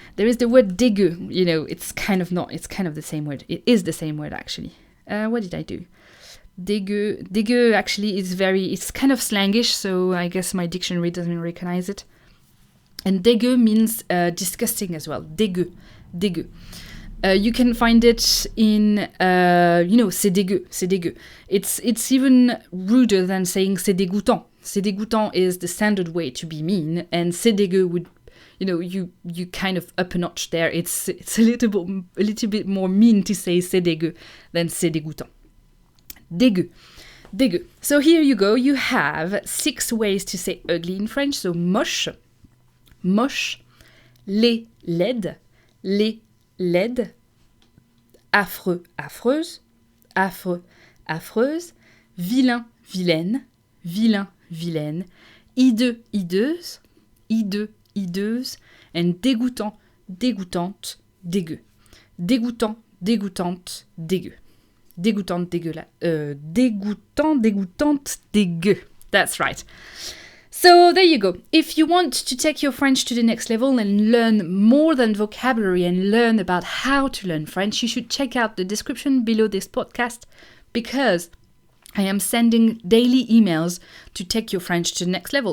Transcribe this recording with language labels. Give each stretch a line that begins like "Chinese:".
English: There is the word dégueu. You know, it's kind of the same word. It is the same word, actually. What did I do? Dégueu. Dégueu actually is it's kind of slangish, so I guess my dictionary doesn't recognize it. And dégueu means disgusting as well.
French: Dégueu. Dégueu.
English: You can find it in,
French: c'est dégueu. C'est dégueu.
English: It's even ruder than saying
French: c'est dégoûtant. C'est dégoûtant
English: is the standard way to be mean, and
French: c'est dégueu
English: would, you kind of up a notch there. It's a little bit more mean to say
French: c'est dégueu
English: than
French: c'est dégoûtant.
English: Dégueu. Dégueu. So here you go. You have 6 ways to say ugly in French.
French: So moche, moche, laid, laide, laid, laide, affreux, affreuse, affreux, affreuse, vilain, vilaine, vilain, vilaine, hideux, hideuse, hideux, hideuse, and dégoûtant, dégoûtante, dégueu. Dégoûtant, dégoûtante, dégueu. Dégoûtante, dégoûtant, dégoûtante, dégueu.
English: That's right. So there you go. If you want to take your French to the next level and learn more than vocabulary and learn about how to learn French, you should check out the description below this podcast, because I am sending daily emails to take your French to the next level.